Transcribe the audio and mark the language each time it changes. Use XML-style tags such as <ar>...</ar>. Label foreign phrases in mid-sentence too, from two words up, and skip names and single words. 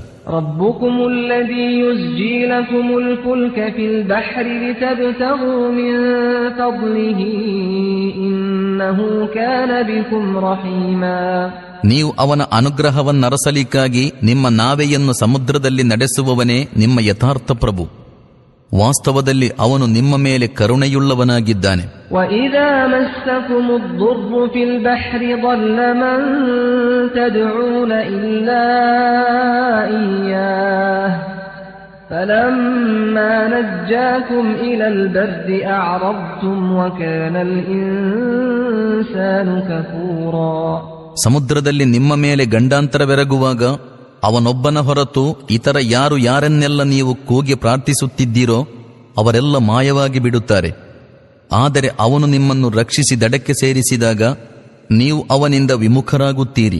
<ar>ربكم الذي يزجي لكم الفلك في البحر لتبتغوا من فضله إنه كان بكم رحيما.</ar> <kn>ನೀವು ಅವನ ಅನುಗ್ರಹವನ್ನರಸಲಿಕ್ಕಾಗಿ ನಿಮ್ಮ ನಾವೆಯನ್ನು ಸಮುದ್ರದಲ್ಲಿ ನಡೆಸುವವನೇ ನಿಮ್ಮ ಯಥಾರ್ಥ ಪ್ರಭು. ವಾಸ್ತವದಲ್ಲಿ ಅವನು ನಿಮ್ಮ ಮೇಲೆ ಕರುಣೆಯುಳ್ಳವನಾಗಿದ್ದಾನೆ.</kn> <ar>وَإِذَا مَسَّكُمُ الضُّرُّ فِي الْبَحْرِ ضَلَّ مَن تَدْعُونَ إِلَّا إِيَّاهُ فَلَمَّا نَجَّاكُمْ إِلَى الْبَرِّ أَعْرَضْتُمْ وَكَانَ الْإِنسَانُ كَفُورًا.</ar> <kn>ಸಮುದ್ರದಲ್ಲಿ ನಿಮ್ಮ ಮೇಲೆ ಗಂಡಾಂತರವೆರಗುವಾಗ ಅವನೊಬ್ಬನ ಹೊರತು ಇತರ ಯಾರನ್ನೆಲ್ಲ ನೀವು ಕೂಗಿ ಪ್ರಾರ್ಥಿಸುತ್ತಿದ್ದೀರೋ ಅವರೆಲ್ಲ ಮಾಯವಾಗಿ ಬಿಡುತ್ತಾರೆ. ಆದರೆ ಅವನು ನಿಮ್ಮನ್ನು ರಕ್ಷಿಸಿ ದಡಕ್ಕೆ ಸೇರಿಸಿದಾಗ ನೀವು ಅವನಿಂದ ವಿಮುಖರಾಗುತ್ತೀರಿ.</kn>